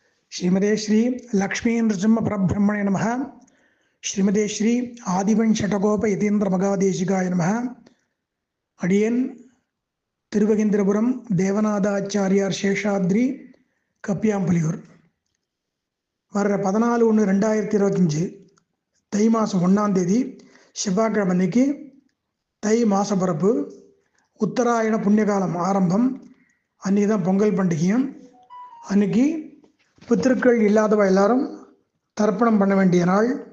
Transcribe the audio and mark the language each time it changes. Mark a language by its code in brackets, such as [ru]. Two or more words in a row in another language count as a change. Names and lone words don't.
[sa] श्रीमते श्री लक्ष्मी नृसिंह परब्रह्मणे नमः। श्रीमते श्री आदिवंशटकोप यतीन्द्र मगादेशिकाय नमः। [ta] अडियन तिरुवगिंद्रपुरम देवनाथाचार्यार शेषाद्रि कप्याम्पुलियूर வர்ற 14/1/2025 தை மாதம் 1ஆம் தேதி செவ்வாய்க்கிழமை அன்னைக்கு தை மாச பிறப்பு, உத்தராயண புண்ணியகாலம் ஆரம்பம். அன்றைக்கி தான் பொங்கல் பண்டிகையும். அன்றைக்கி பித்திருக்கள் இல்லாதவ எல்லாரும் தர்ப்பணம் பண்ண வேண்டிய நாள்.